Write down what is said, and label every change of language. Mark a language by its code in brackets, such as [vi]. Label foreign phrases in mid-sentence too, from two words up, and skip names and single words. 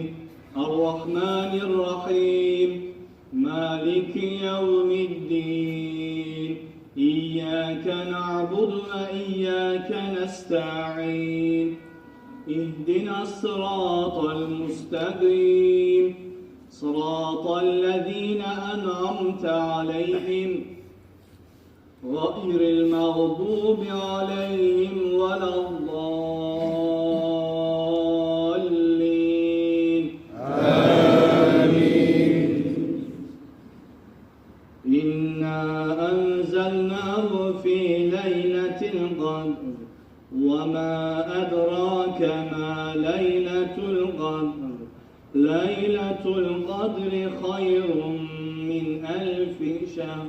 [ar] الرحمن الرحيم. مالك يوم الدين. إياك نعبد وإياك نستعين. اهدنا الصراط المستقيم. صراط الذين أنعمت عليهم. غير المغضوب عليهم ولا الضالين آمين. إنا أنزلناه في ليلة القدر وما أدراك ما ليلة القدر ليلة القدر خير من 1000 شهر.